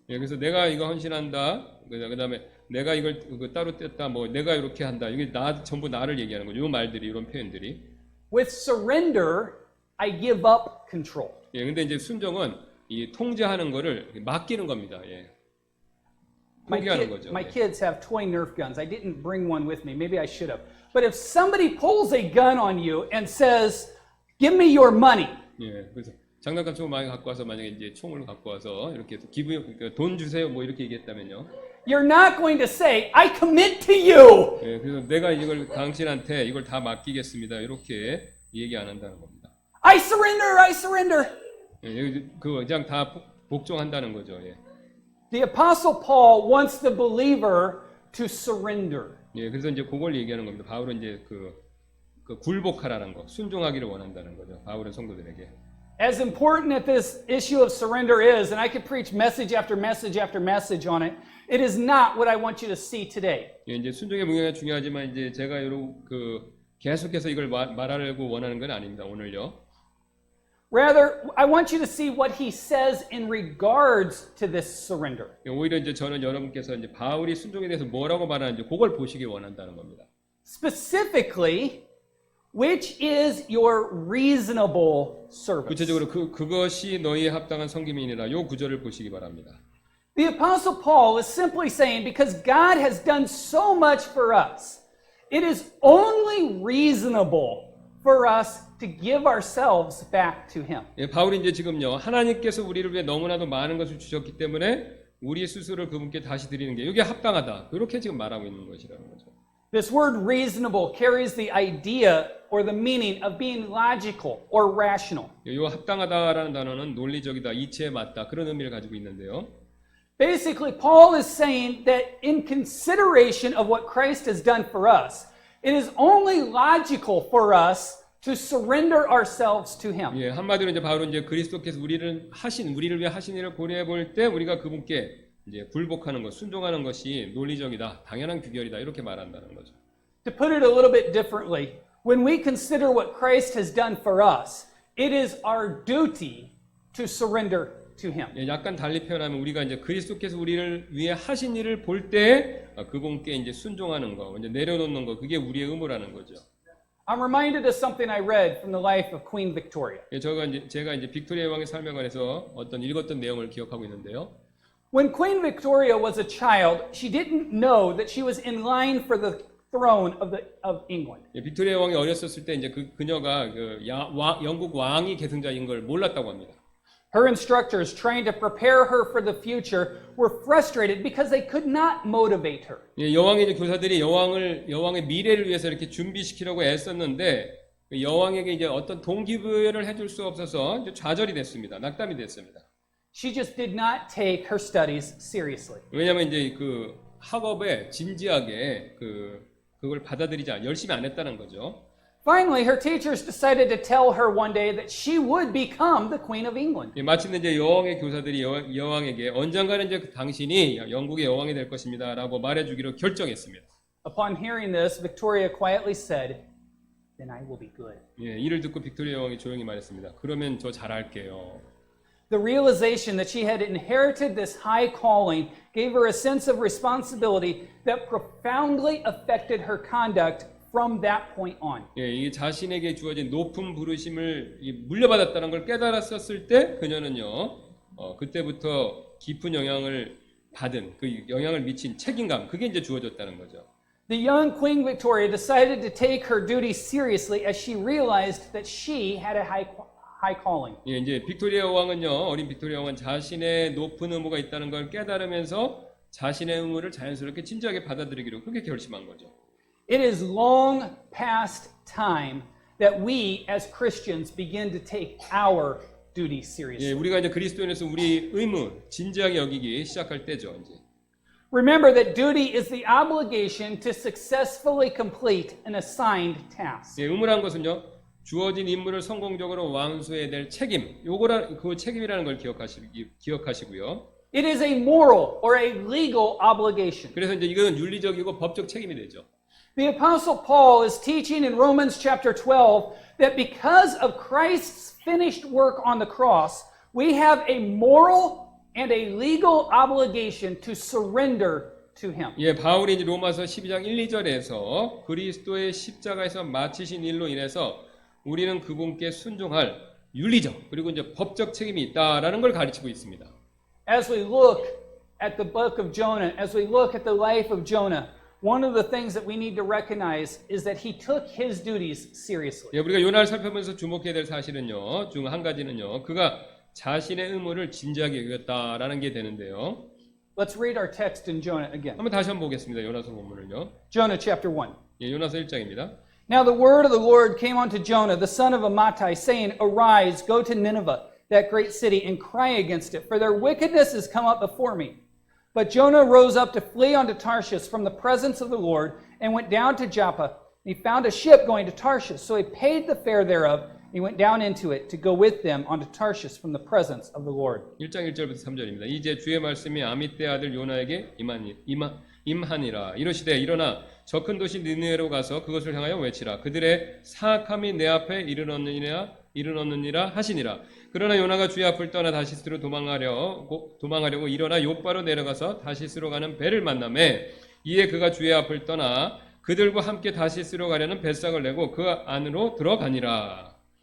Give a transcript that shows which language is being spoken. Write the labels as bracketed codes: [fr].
[ko] 예, 그래서 내가 이거 헌신한다. 그다음에 내가 이걸 따로 뗐다. 뭐 내가 이렇게 한다. 이게 전부 나를 얘기하는 거죠. 요 말들이, 이런 표현들이. [en] With surrender, I give up control. [ko] 예, 근데 이제 순종은 이 통제하는 거를 맡기는 겁니다. 예. 포기하는 거죠. [en] My [ko] 예. [en] kids have toy Nerf guns. I didn't bring one with me. Maybe I should have. But if somebody pulls a gun on you and says, "Give me your money," [ko] 예, 그래서 장난감 총을 많이 갖고 와서 만약에 이제 총을 갖고 와서 이렇게 그러니까 돈 주세요 뭐 이렇게 얘기했다면요. [en] you're not going to say, "I commit to you." [ko] 예, 그래서 내가 이걸 당신한테 이걸 다 맡기겠습니다. 이렇게 얘기 안 한다는 겁니다. [en] I surrender. I surrender. [ko] 예, 그냥 다 복종한다는 거죠. 예. [en] The Apostle Paul wants the believer to surrender. [ko] 예, 그래서 이제 그걸 얘기하는 겁니다. 바울은 이제 그 굴복하라는 거, 순종하기를 원한다는 거죠. 바울은 성도들에게. [en] As important as this issue of surrender is, and I could preach message after message after message on it, it is not what I want you to see today. [ko] 예, 이제 순종의 무게가 중요하지만 이제 제가 계속해서 이걸 말하려고 원하는 건 아닙니다. 오늘요. [en] Rather, I want you to see what he says in regards to this surrender. [ko] 예, 오히려 이제 저는 여러분께서 이제 바울이 순종에 대해서 뭐라고 말하는지 그걸 보시기 원한다는 겁니다. [en] Specifically, which is your reasonable service? [ko] 구체적으로 그것이 너희의 합당한 섬김이니라. 요 구절을 보시기 바랍니다. [en] The Apostle Paul is simply saying, because God has done so much for us, it is only reasonable for us to give ourselves back to Him. [ko] 예, 바울이 이제 지금요, 하나님께서 우리를 위해 너무나도 많은 것을 주셨기 때문에 우리 스스로를 그분께 다시 드리는 게 이게 합당하다. 그렇게 지금 말하고 있는 것이라는 거죠. [en] This word reasonable carries the idea or the meaning of being logical or rational. [ko] 이 합당하다라는 단어는 논리적이다, 이치에 맞다 그런 의미를 가지고 있는데요. [en] Basically, Paul is saying that in consideration of what Christ has done for us, it is only logical for us to surrender ourselves to Him. [ko] 예, 한마디로 이제 바로 이제 그리스도께서 우리를 위해 하신 일을 고려해 볼 때 우리가 그분께 이제 굴복하는 것, 순종하는 것이 논리적이다, 당연한 규결이다 이렇게 말한다는 거죠. [en] To put it a little bit differently, when we consider what Christ has done for us, it is our duty to surrender to Him. [ko] 예, 약간 달리 표현하면 우리가 이제 그리스도께서 우리를 위해 하신 일을 볼 때 그분께 이제 순종하는 거, 이제 내려놓는 거, 그게 우리의 의무라는 거죠. [en] I'm reminded of something I read from the life of Queen Victoria. [ko] 예, 제가 이제 빅토리아 왕의 삶에 관해서 어떤 읽었던 내용을 기억하고 있는데요. [en] When Queen Victoria was a child, she didn't know that she was in line for the throne of England. [ko] 예, 빅토리아 왕이 어렸었을 때 이제 그녀가 영국 왕이 계승자인 걸 몰랐다고 합니다. [en] Her instructors trying to prepare her for the future were frustrated because they could not motivate her. [ko] 예, 여왕의 이제 교사들이 여왕의 미래를 위해서 이렇게 준비시키려고 애썼는데 여왕에게 이제 어떤 동기부여를 해줄 수 없어서 이제 좌절이 됐습니다. 낙담이 됐습니다. [en] She just did not take her studies seriously. [ko] 왜냐하면 이제 그 학업에 진지하게 그걸 받아들이지 열심히 안 했다는 거죠. [en] Finally, her teachers decided to tell her one day that she would become the Queen of England. [ko] 예, 마침내 이제 여왕의 교사들이 여왕에게 언젠가는 이제 당신이 영국의 여왕이 될 것입니다라고 말해주기로 결정했습니다. [en] Upon hearing this, Victoria quietly said, "Then I will be good." [ko] 예, 이를 듣고 빅토리아 여왕이 조용히 말했습니다. 그러면 저 잘할게요. [en] The realization that she had inherited this high calling gave her a sense of responsibility that profoundly affected her conduct from that point on. [ko] 예, 이 자신에게 주어진 높은 부르심을 물려받았다는 걸 깨달았었을 때 그녀는요, 그때부터 깊은 영향을 받은 그 영향을 미친 책임감, 그게 이제 주어졌다는 거죠. [en] The young Queen Victoria decided to take her duty seriously as she realized that she had a high calling. [ko] 예, 이제 빅토리아 왕은요, 어린 빅토리아 왕은 자신의 높은 의무가 있다는 걸 깨달으면서 자신의 의무를 자연스럽게 진지하게 받아들이기로 그렇게 결심한 거죠. [en] It is long past time that we as Christians begin to take our duty [ko] 예, [en] seriously. [ko] 우리가 이제 그리스도인에서 우리 의무 진지하게 여기기 시작할 때죠, 이제. [en] Remember that duty is the obligation to successfully complete an assigned task. [ko] 예, 의무라는 것은요, 주어진 임무를 성공적으로 완수해야 될 책임, 그 책임이라는 걸 기억하시고요. [en] It is a moral or a legal obligation. [ko] 그래서 이제 이건 윤리적이고 법적 책임이 되죠. [en] The Apostle Paul is teaching in Romans chapter 12 that because of Christ's finished work on the cross, we have a moral and a legal obligation to surrender to Him. [ko] 예, 바울이 이제 로마서 12장 1, 2절에서 그리스도의 십자가에서 마치신 일로 인해서 우리는 그분께 순종할 윤리적 그리고 이제 법적 책임이 있다라는 걸 가르치고 있습니다. [en] As we look at the book of Jonah, as we look at the life of Jonah, one of the things that we need to recognize is that he took his duties seriously. [ko] 예, 우리가 요나를 살펴보면서 주목해야 될 사실은요, 중 한 가지는요, 그가 자신의 의무를 진지하게 여겼다라는 게 되는데요. [en] Let's read our text in Jonah again. [ko] 한번 다시 한번 보겠습니다. 요나서 본문을요. [en] Jonah chapter 1. [ko] 예, 요나서 1장입니다. [en] Now the word of the Lord came unto Jonah, the son of Amittai, saying, Arise, go to Nineveh, that great city, and cry against it, for their wickedness is come up before me. But Jonah rose up to flee unto Tarshish from the presence of the Lord, and went down to Joppa. And he found a ship going to Tarshish, so he paid the fare thereof, and he went down into it to go with them unto Tarshish from the presence of the Lord. [ko] 1장 1절부터 3절입니다. 이제 주의 말씀이 아미떼 아들 요나에게 임하니라. 이르시되 일어나 저 큰 도시 니느웨로 가서 그것을 향하여 외치라. 그들의 사악함이 내 앞에 이르렀느니라 하시니라. 그러나 요나가 주의 앞을 떠나 다시스로 도망하려고 일어나 요바로 내려가서 다시스로 가는 배를 만나매 이에 그가 주의 앞을 떠나 그들과 함께 다시스로 가려는 뱃삭을 내고 그 안으로 들어가니라.